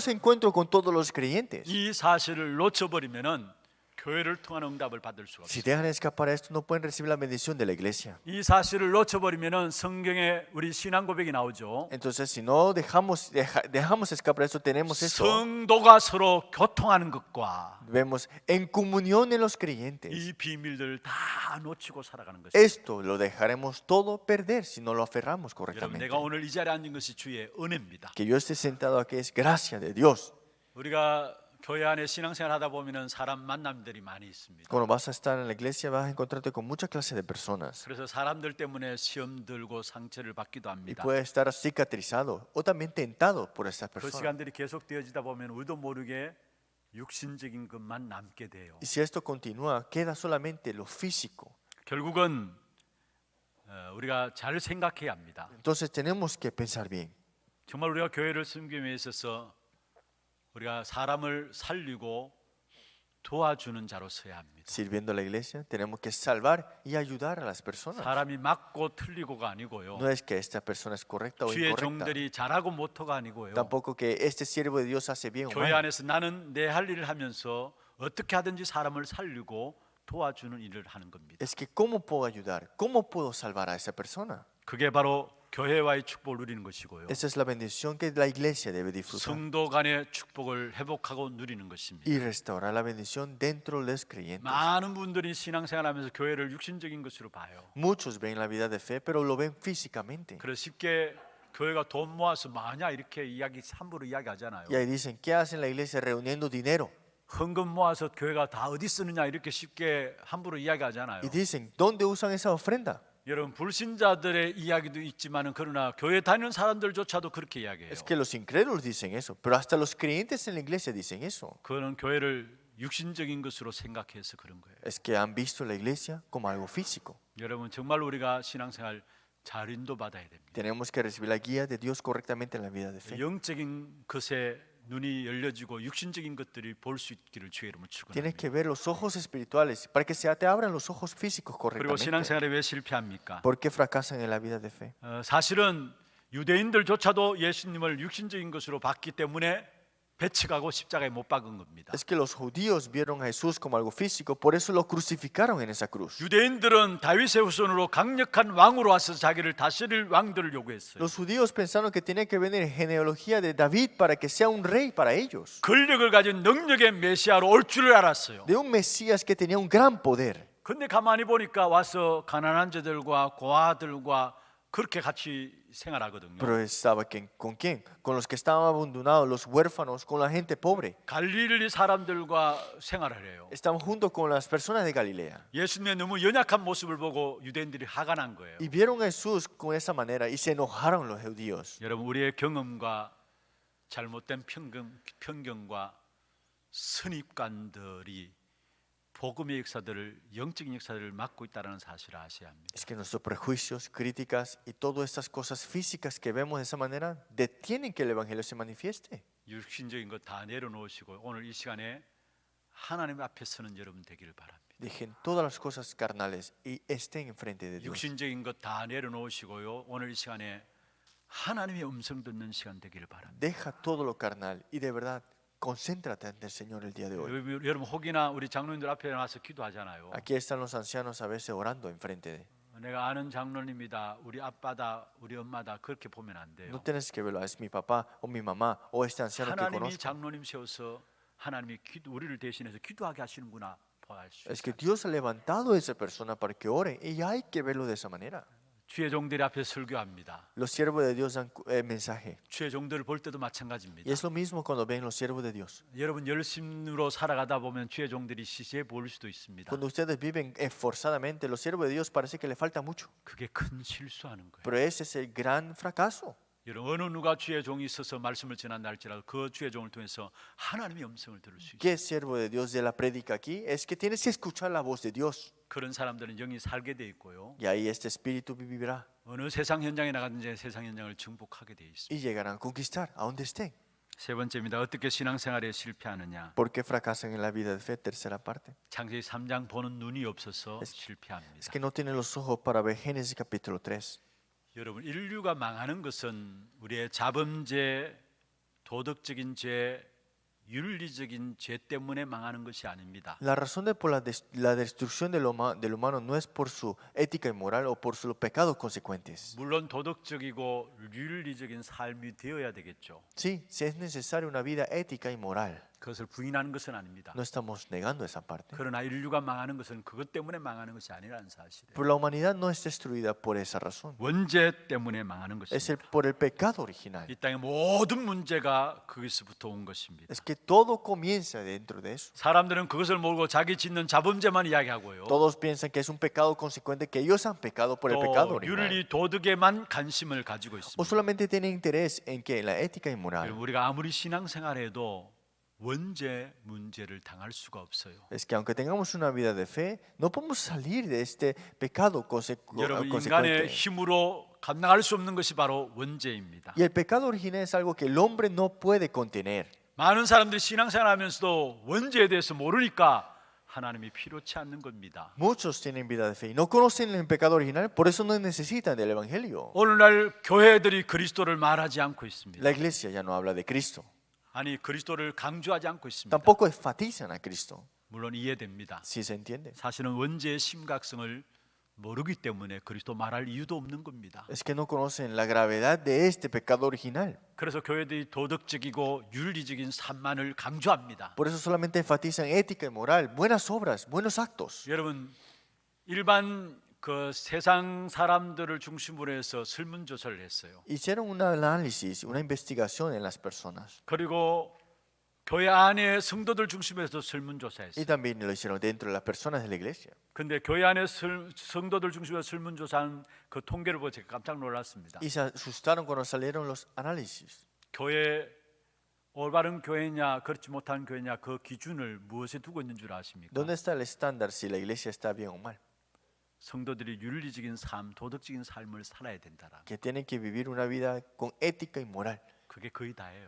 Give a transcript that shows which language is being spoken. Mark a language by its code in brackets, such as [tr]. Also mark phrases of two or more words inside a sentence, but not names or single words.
[es] todos los encuentros con todos los creyentes. [ko] 이 사실을 놓쳐버리면은 교회를 통한 응답을 받을 수가 [es] Si [ko] 없어요. [es] dejan escapar esto, no pueden recibir la bendición de la iglesia. [ko] 이 사실을 놓쳐버리면은 성경에 우리 신앙 고백이 나오죠. [es] Entonces, si no dejamos escapar esto, tenemos esto. [ko] 성도가 서로 교통하는 것과 [es] Vemos en comunión en los creyentes. [ko] 이 비밀들 다 놓치고 살아가는 것입니다. [es] Esto lo dejaremos todo perder si no lo aferramos [ko] 여러분, [es] correctamente. [ko] 내가 오늘 이 자리에 앉은 것이 주의 은혜입니다. [es] Que yo esté sentado aquí es gracia de Dios. [ko] 우리가 교회 안에 신앙생활 하다 보면은 사람 만남들이 많이 있습니다. [es] Cuando vas a estar en la iglesia vas a encontrarte con mucha clase de personas. [ko] 그래서 사람들 때문에 시험 들고 상처를 받기도 [es] Y [ko] 합니다. [es] puedes estar cicatrizado o también tentado por estas [ko] 그 [es] personas. [ko] 시간들이 계속 되어지다 보면 우리도 모르게 육신적인 것만 남게 돼요. [es] Y si esto continúa, queda solamente lo físico. [ko] 결국은 우리가 잘 생각해야 합니다. [es] Entonces tenemos que pensar bien. [ko] 정말 우리가 교회를 섬김에 있어서 우리가 사람을 살리고 도와주는 자로 서야 합니다. [es] Sirviendo a la iglesia, tenemos que salvar y ayudar a las personas. [ko] 사람이 맞고 틀리고가 아니고요. [es] No es que esta persona es correcta o [ko] 주의 [es] incorrecta. [ko] 종들이 잘하고 못하고가 아니고요. [es] Tampoco que este siervo de Dios hace bien o [ko] 교회 [es] mal. [ko] 안에서 나는 내 할 일을 하면서 어떻게 하든지 사람을 살리고 도와주는 일을 하는 겁니다. [es] Es que cómo puedo ayudar, cómo puedo salvar a esa persona. [ko] 그게 바로 교회와의 축복을 누리는 것이고요. [es] Esa es la bendición que la iglesia debe disfrutar [ko] 성도 간의 축복을 회복하고 누리는 것입니다. [es] y restaurar la bendición dentro de los creyentes. [ko] 많은 분들이 신앙생활하면서 교회를 육신적인 것으로 봐요. [es] Muchos ven la vida de fe, pero lo ven físicamente. [ko] 그래서 쉽게 교회가 돈 모아서 마냐 이렇게 함부로 이야기하잖아요. [es] Y ahí dicen, ¿qué hacen la iglesia reuniendo dinero? [ko] 헌금 모아서 교회가 다 어디 쓰느냐 이렇게 쉽게 함부로 이야기하잖아요. [es] Y dicen, ¿dónde usan esa ofrenda? [ko] 여러분 불신자들의 이야기도 있지만은 그러나 교회 다니는 사람들조차도 그렇게 이야기해요. [es] Es que los incrédulos dicen eso, pero hasta los creyentes en la iglesia dicen eso. [ko] 그거는 교회를 육신적인 것으로 생각해서 그런 거예요. [es] Es que han visto la iglesia como algo físico. [ko] 여러분 정말 우리가 신앙생활 잘 인도받아야 됩니다. [es] Tenemos que recibir la guía de Dios correctamente en la vida de fe. [ko] 영적인 것에 눈이 열려지고 육신적인 것들이 볼 수 있기를 주의 이름으로 [es] Tienes [ko] 축원합니다. [es] que ver los ojos espirituales para que te abran los ojos físicos [ko] 그리고 [es] correctamente. [ko] 신앙생활에 왜 실패합니까? [es] ¿Por qué fracasan en la vida de fe? [ko] 사실은 유대인들조차도 예수님을 육신적인 것으로 봤기 때문에 배척하고 십자가에 못 박은 겁니다. [es] Es que los judíos vieron a Jesús como algo físico, por eso lo crucificaron en esa cruz. [ko] 유대인들은 다윗의 후손으로 강력한 왕으로 와서 자기를 다스릴 왕들을 요구했어요. [es] Los judíos pensaron que tenía que venir genealogía de David para que sea un rey para ellos, [ko] 권력을 가진 능력의 메시아로 올 줄을 알았어요. [es] de un Mesías que tenía un gran poder. [ko] 근데 가만히 보니까 와서 가난한 자들과 고아들과 그렇게 같이 생활하거든요. [es] Pero estaba ¿con quién? Con los que estaban abandonados, los huérfanos, con la gente pobre. [ko] 갈릴리 사람들과 생활을 해요. [es] Estaban junto con las personas de Galilea. [ko] 예수님의 너무 연약한 모습을 보고 유대인들이 화가 난 거예요. [es] Y vieron a Jesús con esa manera y se enojaron los judíos. [ko] 여러분 우리의 경험과 잘못된 편견과 선입관들이 복음의 역사들을 영적인 역사들을 막고 있다는 사실을 아셔야 합니다. [es] Es que nuestros prejuicios, críticas y todas estas cosas físicas que vemos de esa manera detienen que el evangelio se manifieste. [ko] 육신적인 것 다 내려놓으시고 오늘 이 시간에 하나님 앞에 서는 여러분 되기를 바랍니다. [es] Dejen todas las cosas carnales y estén enfrente de Dios. [ko] 육신적인 것 다 내려놓으시고요. 오늘 이 시간에 하나님의 음성 듣는 시간 되기를 바랍니다. [es] Deja todo lo carnal y de verdad concéntrate ante el Señor el día de hoy. [ko] 여러분 혹이나 우리 장로님들 앞에 나와서 기도하잖아요. [es] Aquí están los ancianos a veces orando enfrente de. [ko] 내가 아는 장로님이다, 우리 아빠다, 우리 엄마다 그렇게 보면 안 돼요. [es] No tienes que verlo, es mi papá o mi mamá o este anciano que [ko] 하나님이 [es] conozco. [ko] 장로님 세워서 하나님이 우리를 대신해서 기도하게 하시는구나 볼 수 [es] Es que [ko] 있어요. [es] Dios ha levantado a esa persona para que ore y hay que verlo de esa manera. [ko] 주의 종들이 앞에 설교합니다. [es] Los siervos de Dios dan mensaje. [ko] 주의 종들을 볼 때도 [es] Y [ko] 마찬가지입니다. [es] es lo mismo cuando ven los siervos de Dios. [ko] 여러분 열심으로 살아가다 보면 주의 종들이 시시해 보일 수도 있습니다. [es] Cuando ustedes viven esforzadamente, los siervos de Dios parece que le falta mucho. [ko] 그게 큰 실수하는 거예요. [es] Pero ese es el gran fracaso. [ko] 여러분 어느 누가 주의 종이 있어서 말씀을 전한다 할지라도 그 주의 종을 통해서 하나님의 음성을 들을 수 있어요. [es] ¿Qué siervo de Dios de la prédica aquí? Es que tienes que escuchar la voz de Dios. [ko] 그런 사람들은 영이 살게 돼 있고요. [es] Y ahí este espíritu vivirá [ko] 어느 세상 현장에 나가든지 세상 현장을 정복하게 돼 있습니다. [es] y llegarán a conquistar a donde estén. [ko] 세 번째입니다. 어떻게 신앙생활에 실패하느냐? [es] ¿Por qué fracasan en la vida de fe? Tercera parte. [ko] 창세기 3장 보는 눈이 없어서 [es] Es [ko] 실패합니다. [es] que no tienen los ojos para ver Génesis capítulo 3. [ko] 여러분 인류가 망하는 것은 우리의 자범죄, 도덕적인 죄, 윤리적인 죄 때문에 망하는 것이 아닙니다. [es] La razón de por la destrucción del humano no es por su ética y moral o por sus pecados consecuentes. [ko] 물론 도덕적이고 윤리적인 삶이 되어야 되겠죠. [es] Sí, si es necesaria una vida ética y moral, [ko] 그것을 부인하는 것은 아닙니다. [es] no estamos negando esa parte. [ko] 그러나 인류가 망하는 것은 그것 때문에 망하는 것이 아니라는 사실이에요. [es] Pero la humanidad no es destruida por esa razón. [ko] 원죄 때문에 망하는 [es] Es [ko] 것입니다. [es] por el pecado original. [ko] 이 땅의 모든 문제가 거기서부터 온 것입니다. [es] Es que todo comienza dentro de eso. [ko] 사람들은 그것을 모르고 자기 짓는 자범죄만 이야기하고요. [es] Todos piensan que es un pecado consecuente, que ellos han pecado por el pecado [ko] 또 [es] original. [ko] 윤리 도덕에만 관심을 가지고 [es] O [ko] 있습니다. [es] solamente tienen interés en que en la ética y moral. [ko] 우리가 아무리 신앙생활해도 원죄 문제를 당할 수가 없어요. [es] Es que aunque tengamos una vida de fe, no podemos salir de este pecado [ko] 여러분 인간의 [es] consecuente. [ko] 힘으로 감당할 수 없는 것이 바로 원죄입니다. [es] Y el pecado original es algo que el hombre no puede contener. [ko] 많은 사람들이 신앙생활하면서도 원죄에 대해서 모르니까 하나님이 필요치 않는 겁니다. [es] Muchos tienen vida de fe y no conocen el pecado original, por eso no necesitan del evangelio. [ko] 오늘날 교회들이 그리스도를 말하지 않고 있습니다. [es] La iglesia ya no habla de Cristo, [ko] 아니 그리스도를 강조하지 않고 있습니다. [es] tampoco enfatizan a Cristo. [ko] 물론 이해됩니다. [es] Si se entiende. [ko] 사실은 원죄의 심각성을 모르기 때문에 그리스도 말할 이유도 없는 겁니다. [es] Es que no conocen la gravedad de este pecado original. [ko] 그래서 교회들이 도덕적이고 윤리적인 삶만을 강조합니다. [es] Por eso solamente enfatizan ética y moral, buenas obras, buenos actos. [ko] 여러분 일반 그 세상 사람들을 중심으로 해서 설문조사를 했어요. [es] Hicieron un análisis, una investigación en las personas. [ko] 그리고 교회 안에 성도들 중심으로 해서 [es] Y [ko] 설문조사했어요. [es] también lo hicieron dentro de las personas de la iglesia. [ko] 근데 교회 안에 성도들 중심으로 설문조사한 그 통계를 보고 제가 깜짝 놀랐습니다. [es] Y se asustaron cuando salieron los análisis. [ko] 교회 올바른 교회냐 그렇지 못한 교회냐 그 기준을 무엇에 두고 있는 줄 아십니까? [es] ¿Dónde está el estándar si la iglesia está bien o mal? [ko] 성도들이 윤리적인 삶, 도덕적인 삶을 살아야 된다라. [es] Que tienen que vivir una vida con ética y moral. [ko] 그게 거의 다예요.